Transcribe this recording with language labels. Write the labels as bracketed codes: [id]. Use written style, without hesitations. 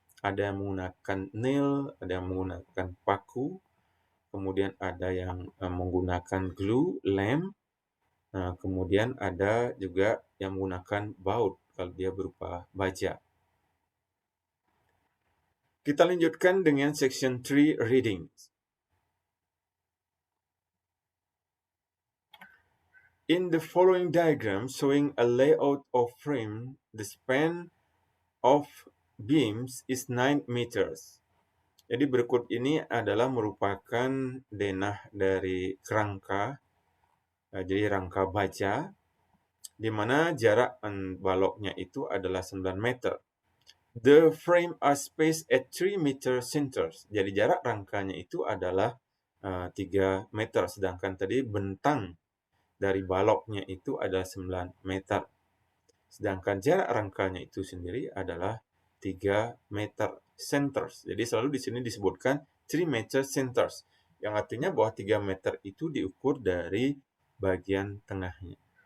[id] Ada yang menggunakan nail, ada yang menggunakan paku, kemudian ada yang menggunakan glue, lem, kemudian ada juga yang menggunakan baut kalau dia berupa baja. Kita lanjutkan dengan section 3 reading. [en] In the following diagram showing a layout of frame, the span of beams is 9 meters. [id] Jadi berikut ini adalah merupakan denah dari kerangka, jadi rangka baja, di mana jarak baloknya itu adalah 9 meter. [en] The frame are spaced at 3 meter centers. [id] Jadi jarak rangkanya itu adalah 3 meter, sedangkan tadi bentang dari baloknya itu adalah 9 meter. Sedangkan jarak rangkanya itu sendiri adalah 3 meter centers. Jadi selalu di sini disebutkan 3 meter centers, yang artinya bahwa 3 meter itu diukur dari bagian tengahnya.